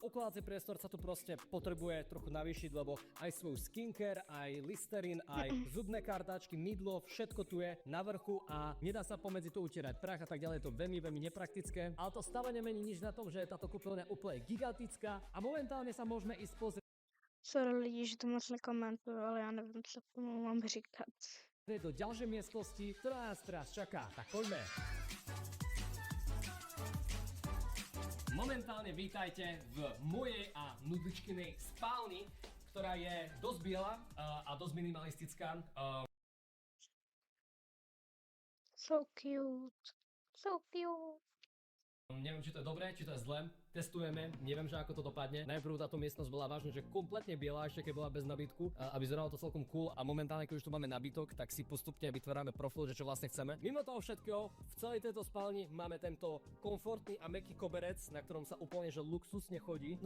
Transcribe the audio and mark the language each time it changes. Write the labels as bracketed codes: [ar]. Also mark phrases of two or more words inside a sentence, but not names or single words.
[sk] Ukladací priestor sa tu proste potrebuje trochu navýšiť, lebo aj svoj skincare, aj listerín, aj zubné kartáčky, mydlo, všetko tu je na vrchu a nedá sa pomedzi to utierať prach a tak ďalej, je to veľmi nepraktické. Ale to stále nemení nič na tom, že je táto kúpeľňa úplne gigantická a momentálne sa môžeme ísť pozrieť [cs] Sorry lidi, že to moc nekomentuju, ale já nevím, co k tomu mám říkat. [sk] do ďalšej miestnosti, ktorá nás teraz čaká. Tak poďme. Momentálne vítajte v mojej a nudličkinej spálni, ktorá je dosť biela a dosť minimalistická. [en] So cute. So cute. [sk] Neviem, či to je dobré, či to je zlé. Testujeme, neviem, že ako to dopadne. Najprv táto miestnosť bola vážne, že kompletne biela, ešte keď bola bez nabytku a vyzeralo to celkom cool a momentálne, keď už tu máme nabytok, tak si postupne vytvárame profil, že čo vlastne chceme. Mimo toho všetkého, v celej tejto spálni máme tento komfortný a mäkký koberec, na ktorom sa úplne že luxusne chodí.